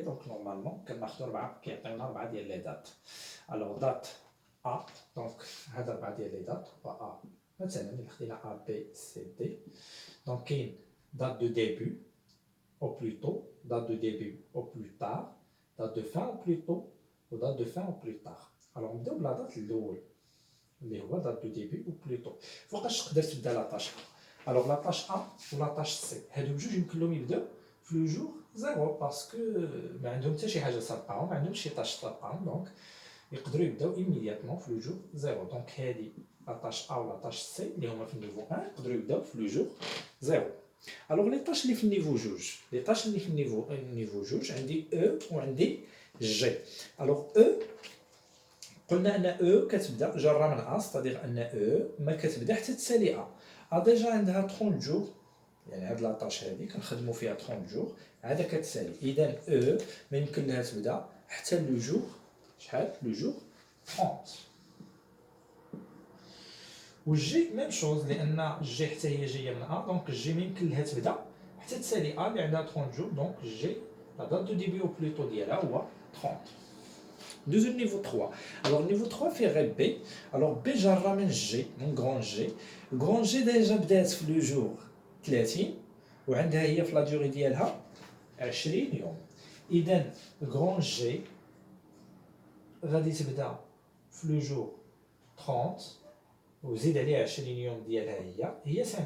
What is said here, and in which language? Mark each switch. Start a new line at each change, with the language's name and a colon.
Arabic: دونك نورمالمون كناخذوا 4 كيعطيونا 4 ديال لي دات. الوغ دات ا دونك هذا 4 ديال لي دات و ا مثلا الا خدينا ا بي سي دي.
French: دونك كاين date de début au plus tôt, date de début au plus tard, date de fin au plus tôt ou date de fin au plus tard. Alors
Arabic: نبداو بلا دات الاول اللي هو
French: date de début au plus tôt.
Arabic: فوقاش تقدر تبدا لا طاش ا. الوغ لا طاش ا ولا طاش سي هادو بجوج يمكن لهم يبداو في لو جور زيرو باسكو ما عندهم حتى شي حاجه سابقاهم، ما عندهمش شي طاش سابقاهم. دونك يقدروا يبداو ايميدياتمون في لو جور زيرو. دونك هادي لا طاش ا ولا طاش سي اللي هما في النيفو 1 يقدروا يبداو في لو جور زيرو. الوغ لي طاش اللي في النيفو جوج، لي طاش اللي في النيفو جوج عندي او وعندي جي. الوغ او قلنا ان او كتبدا جاره من ا ستادير ان او ما كتبدا حتى تسالي ا ديجا عندها 30 جور. يعني هاد لاطاش هادي كنخدموا فيها 30 جور عاد كتسالي. اذا او ما يمكن لها تبدا حتى لو جور شحال لو جور 30. والجي ميم شوز لان جي حتى هي جايه من ا. دونك الجي ما يمكن لها تبدا حتى تسالي اللي عندها 30 جور. دونك جي لا دات دو ديبي او بلوتو ديالها هو 30. ندوزو niveau 3. Alors niveau 3 فيه غير B. Alors B جرى من G, من grand G. grand G ديجا بدات في لو جور 30 وعندها هي في لا ديوري ديالها 20 يوم. إذا grand G غادي تبدا في لو جور 30 وزيد عليها 20 يوم ديالها هي 50.